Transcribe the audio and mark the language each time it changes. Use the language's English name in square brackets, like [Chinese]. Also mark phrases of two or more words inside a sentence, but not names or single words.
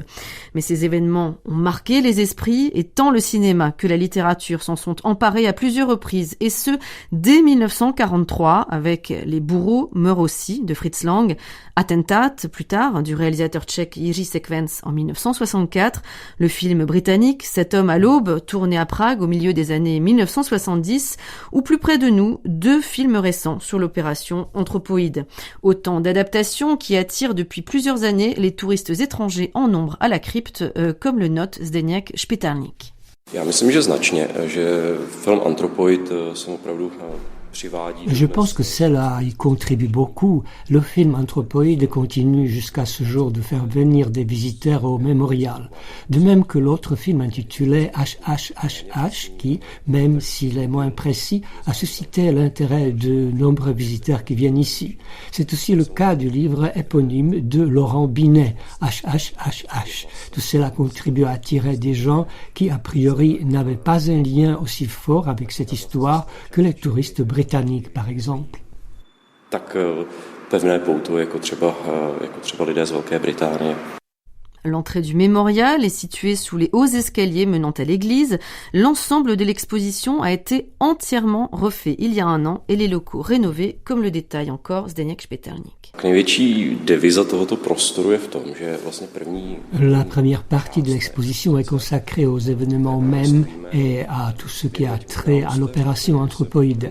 [French] Mais ces événements ont marqué les esprits et tant le cinéma que la littérature s'en sont emparés à plusieurs reprises, et ce, dès 1943, avec Les bourreaux meurent aussi de Fritz Lang, Attentat, plus tard, du réalisateur tchèque Jiří Sekvenc en 1964, le film britannique Cet homme à l'aube, tourné à Prague au milieu des années 1970, 1970, ou plus près de nous, 2 films récents sur l'opération Anthropoïde. Autant d'adaptations qui attirent depuis plusieurs années les touristes étrangers en nombre à la crypte, comme le note Zdeněk Špitalník. [Czech] Já myslím, že značně, že film Anthropoid jsem opravdu [French] Je pense que cela y contribue beaucoup. Le film Anthropoïde continue jusqu'à ce jour de faire venir des visiteurs au mémorial. De même que l'autre film intitulé HHHH qui, même s'il est moins précis, a suscité l'intérêt de nombreux visiteurs qui viennent ici. C'est aussi le cas du livre éponyme de Laurent Binet, HHHH. Tout cela contribue à attirer des gens qui, a priori, n'avaient pas un lien aussi fort avec cette histoire que les touristes britanniques, par exemple. [Czech] Tak pevné pouto, jako třeba lidé z Velké Británie. [French] L'entrée du mémorial est située sous les hauts escaliers menant à l'église. L'ensemble de l'exposition a été entièrement refait il y a 1 an et les locaux rénovés, comme le détaille encore Zdeněk Špitalník. La première partie de l'exposition est consacrée aux événements mêmes et à tout ce qui a trait à l'opération Anthropoïde.